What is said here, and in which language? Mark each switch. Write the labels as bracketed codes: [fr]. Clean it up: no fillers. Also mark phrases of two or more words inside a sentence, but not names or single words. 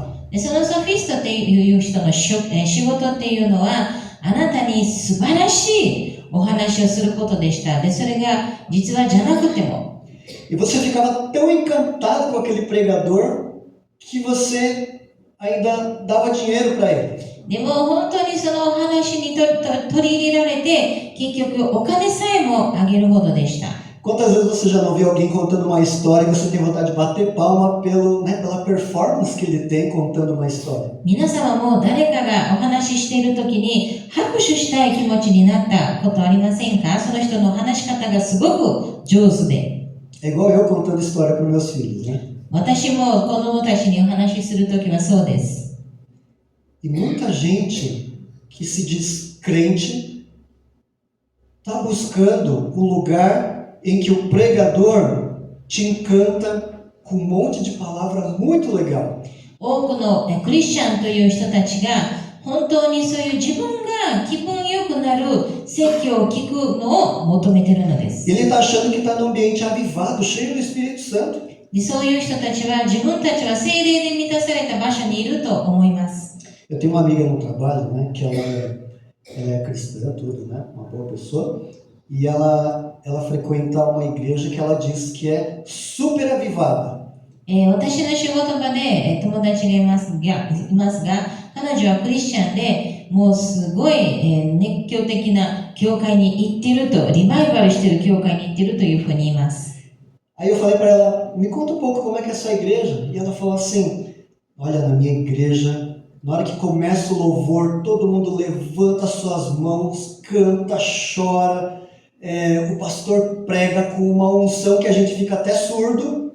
[ja] でそのソフィストっていう人の仕事っていうのはあなたに素晴らしいお話をすることでした。でそれが実話じゃなくても。 [pt] E você ficava tão encantado com aquele pregador que você ainda dava dinheiro para ele. [ja] でも本当にそのお話に取り入れられて結局お金さえもあげるほどでした。 [pt] Quantas vezes você já não viu alguém contando uma história e você tem vontade de bater palma pela performance que ele tem contando uma história? [ja] 皆様も誰かがお話ししているときに拍手したい気持ちになったことありませんか？その人の話し方がすごく上手で。 [pt] É igual eu contando história para meus filhos, né? [ja] 私も子供たちにお話しするときはそうです。 [pt] E muita gente que se diz crente está buscando um lugar em que o pregador te encanta com um monte de palavra muito legal. [ja] 多くのクリスチャンという人たちが本当にそういう自分が気分良くなる説教を聞くのを求めているのです。 [pt] Ele está achando que está num ambiente avivado, cheio do Espírito Santo. [ja] でそういう人たちは自分たちは聖霊で満たされた場所にいると思います。 [pt] Eu tenho uma amiga no trabalho, né, que ela é cristã, tudo, né, uma boa pessoa, e ela frequenta uma igreja que ela diz que é super avivada. [ja] 私の仕事場で友達がいますが、彼女はクリスチャンでもうすごい熱狂的な教会に行っていると、リバイバルしている教会に行っているというふうに言います。 [pt] Aí eu falei para ela, me conta um pouco como é que é a sua igreja. E ela falou assim, olha, na minha igreja, na hora que começa o louvor, todo mundo levanta suas mãos, canta, chora. O pastor prega com uma unção que a gente fica até surdo.